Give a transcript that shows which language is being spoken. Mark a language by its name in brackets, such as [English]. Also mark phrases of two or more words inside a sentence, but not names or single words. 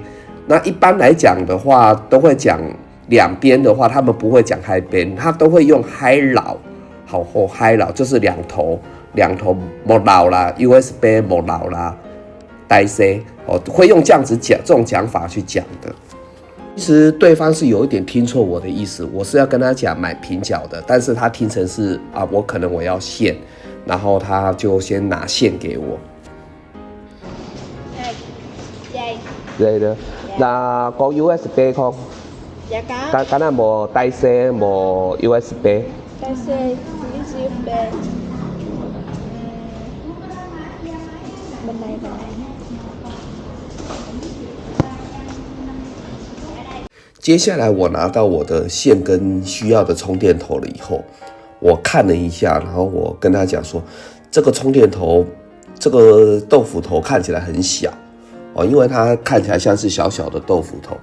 [Chinese] 那一般来讲的话，都会讲两边的话，他们不会讲嗨边，他都会用嗨老，嗨老就是两头某老啦 ，USB 某老啦。Type C 会用这样子讲这种讲法去讲的。其实对方是有一点听错我的意思，我是要跟他讲买平角的，但是他听成是我可能我要线，然后他就先拿线给我。 [Vietnamese] Đây đó. Là có USB không? Dạ có. Cái nào màu tai xe, màu USB. Tai C, USB. Bên này. [Chinese] 接下来我拿到我的线跟需要的充电头了以后，我看了一下，然后我跟他讲说，这个充电头，这个豆腐头看起来很小哦，因为它看起来像是小小的豆腐头。